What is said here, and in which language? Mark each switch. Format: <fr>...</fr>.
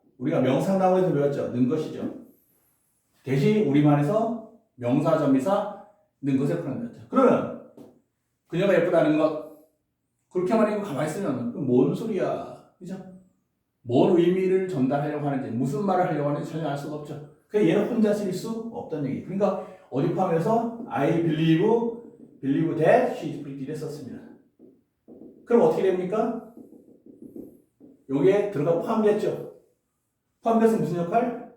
<ko>우리가 명상나무에서 배웠죠. 는 것이죠. 대신 우리말에서 명사 전미사 는 것에 표현되었죠. 그러면 그녀가 예쁘다는 것 그렇게 말이고 가만히 있으면 뭔 소리야, 그죠? 뭔 의미를 전달하려고 하는지 무슨 말을 하려고 하는지 전혀 알 수가 없죠. 그래서 얘는 혼자 쓸 수 없다는 얘기. 그러니까 어디 포함해서</ko> <en>I believe that she is pretty</en> <ko>썼습니다. 그럼 어떻게 됩니까? 여기에 들어가 포함됐죠. 포함돼서 무슨 역할?</ko>